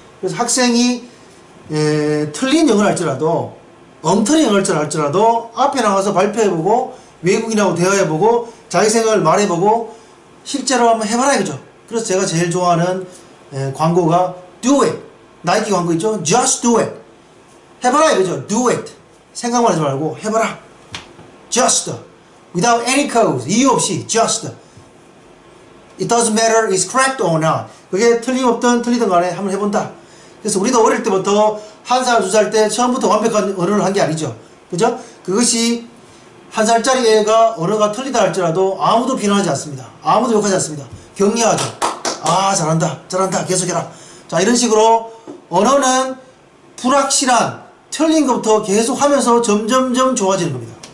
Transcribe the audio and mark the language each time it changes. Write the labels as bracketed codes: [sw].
[ko] 그래서 학생이 틀린 영어를 할지라도 엉터리 영어를 할지라도 앞에 나가서 발표해보고 외국인하고 대화해보고 자기 생각을 말해보고 실제로 한번 해봐라 이거죠. 그래서 제가 제일 좋아하는 광고가 [en] do it. [ko] 나이키 광고 있죠? [en] just do it. [ko] 해봐라 이거죠. [en] do it. [ko] 생각만 하지 말고 해봐라. [en] just. without any cause. [ko] 이유 없이 [en] just. it doesn't matter it's correct or not. [ko] 그게 틀림없든 틀리든 간에 한번 해본다. 그래서 우리도 어릴 때부터 1살, 2살 때 처음부터 완벽한 언어를 한 게 아니죠. 그죠? 그것이 1살짜리 애가 언어가 틀리다 할지라도 아무도 비난하지 않습니다. 아무도 욕하지 않습니다. 격려하죠. 아, 잘한다. 계속해라. 자, 이런 식으로 언어는 불확실한 틀린 것부터 계속 하면서 점점점 좋아지는 겁니다.